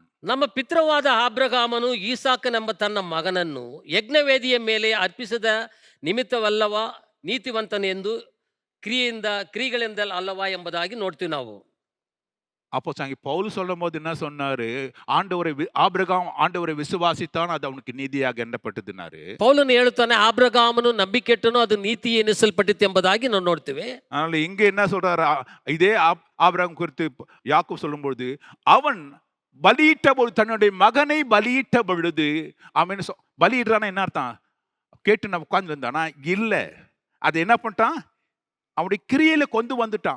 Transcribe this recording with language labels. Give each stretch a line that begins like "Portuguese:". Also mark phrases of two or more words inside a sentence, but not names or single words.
Kannada: ನಮ್ಮ ಪಿತೃವಾದ ಅಬ್ರಹಾಮನು ಈಸಾಕನೆಂಬ ತನ್ನ ಮಗನನ್ನು ಯಜ್ಞವೇದಿಯ ಮೇಲೆ ಅರ್ಪಿಸಿದ ನಿಮಿತ್ತವಲ್ಲವಾ ನೀತಿವಂತನೆಂದು ಕ್ರಿಯೆಗಳಿಂದ ಅಲ್ಲವಾ ಎಂಬುದಾಗಿ ನೋಡ್ತೀವಿ ನಾವು.
Tamil: அப்போ பவுல் சொல்லும் போது என்ன சொன்னாரு? ஆபிரகாம் ஆண்டவரை விசுவாசித்தான், அது அவனுக்கு நீதியாக எண்ணப்பட்டதுனாரு.
Kannada: ಪೌಲನು ಹೇಳುತ್ತಾನೆ, ಅಬ್ರಹಾಮನು ನಂಬಿಕೆಟ್ಟನು, ಅದು ನೀತಿ ಎನಿಸಲ್ಪಟ್ಟಿತು ಎಂಬುದಾಗಿ ನಾವು ನೋಡ್ತೇವೆ.
Tamil: அதனால இங்க என்ன சொல்றாரு? இதே ஆபிரகாம் குறித்து யாக்கோபு சொல்லும் பொழுது, அவன் பலியிட்ட பொழுது, தன்னுடைய மகனை பலியிட்ட பொழுது, அவன் பலியிடுறான்னா என்ன அர்த்தம்? கேட்டு நான் உட்கார்ந்து இருந்தானா? இல்ல, அது என்ன பண்ணிட்டான்? அவனுடைய கிரியையில கொண்டு வந்துட்டான்.